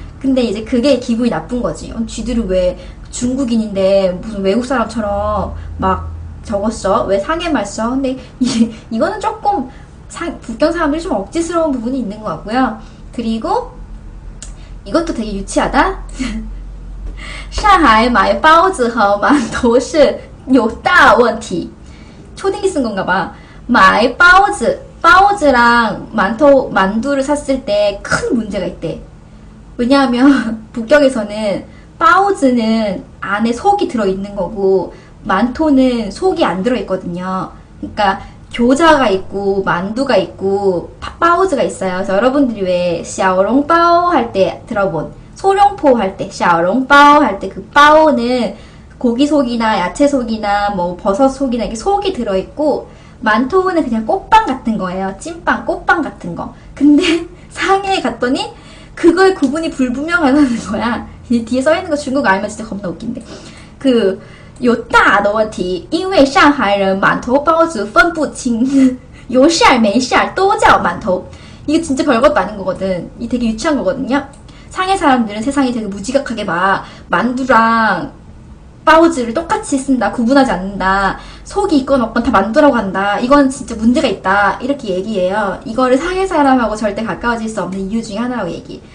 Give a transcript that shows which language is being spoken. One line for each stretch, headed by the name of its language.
Korean: 근데 이제 그게 기분이 나쁜 거지. 쥐들은 왜 중국인인데 무슨 외국 사람처럼 막 적었어? 왜 상해말 써? 근데 이거는 조금 북경 사람들이 좀 억지스러운 부분이 있는 것 같고요. 그리고 이것도 되게 유치하다.
Chinese: 上海买包子和馒头是有大问题.
Korean: 초딩이 쓴 건가 봐.
Chinese: 买包子,
Korean: 바오즈랑 만두를 샀을 때 큰 문제가 있대. 왜냐하면 북경에서는 바오즈는 안에 속이 들어있는 거고 만토는 속이 안 들어있거든요. 그러니까 교자가 있고 만두가 있고 바오즈가 있어요. 그래서 여러분들이 왜 샤오롱바오 할 때 들어본 소룡포 할 때 샤오롱바오 할 때 그 바오는 고기 속이나 야채 속이나 뭐 버섯 속이나 이렇게 속이 들어있고 만토는 그냥 꽃빵 같은 거예요. 찐빵, 꽃빵 같은 거. 근데 상해에 갔더니 그걸 구분이 불분명하다는 거야. 뒤에 써있는 거 중국어 알면 진짜 겁나 웃긴데.
Chinese: 有大的问题，因为上海人馒头包子分不清有馅儿没馅儿都叫馒头.
Korean: 이게 진짜 별것도 아닌 거거든. 이 되게 유치한 거거든요. 상해 사람들은 세상이 되게 무지각하게 막 만두랑 바오즈를 똑같이 쓴다, 구분하지 않는다, 속이 있건 없건 다 만두라고 한다, 이건 진짜 문제가 있다, 이렇게 얘기해요. 이거를 상해 사람하고 절대 가까워질 수 없는 이유 중에 하나라고 얘기해.